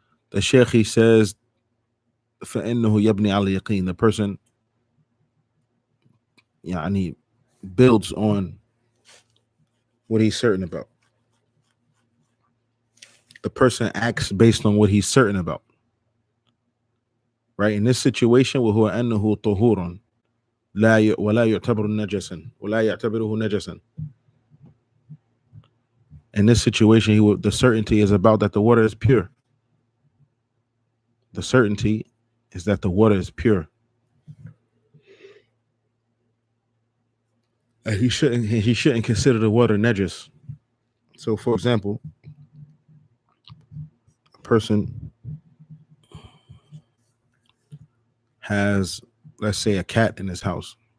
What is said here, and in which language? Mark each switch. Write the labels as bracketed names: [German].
[English] The Sheikh, he says, [Arabic] فإنه يبني على اليقين. [English] The person يعني builds on what he's certain about. The person acts based on what he's certain about. Right? In this situation, [Arabic] وهو أنه طهور ولا يعتبر نجسا ولا يعتبره نجسا. [English] In this situation, the certainty is about that the water is pure. The certainty is that the water is pure. And he shouldn't consider the water najis. So, for example, a person has, let's say, a cat in his house.